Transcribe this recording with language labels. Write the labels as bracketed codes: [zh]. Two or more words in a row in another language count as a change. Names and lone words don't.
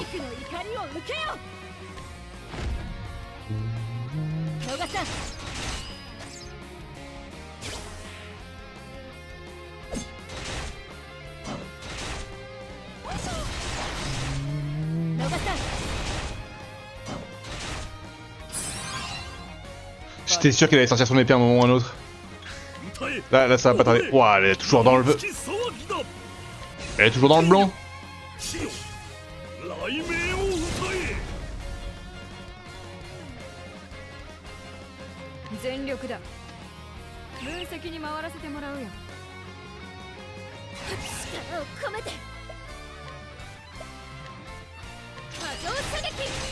[ja] ピークの怒りを受けよ。野賀さん。野賀さん。 [fr] J'étais sûr qu'elle allait sortir son épée à un moment ou à un autre. [ja] 歌え。 [fr] Là, ça va pas tarder. Ouah, elle est toujours dans le... [ja] 月騒ぎだ。 [fr] Elle est toujours dans le blanc. [ja] 地よ。雷鳴を歌え。全力だ。分析に回らせてもらうよ。力を込めて。波状射撃。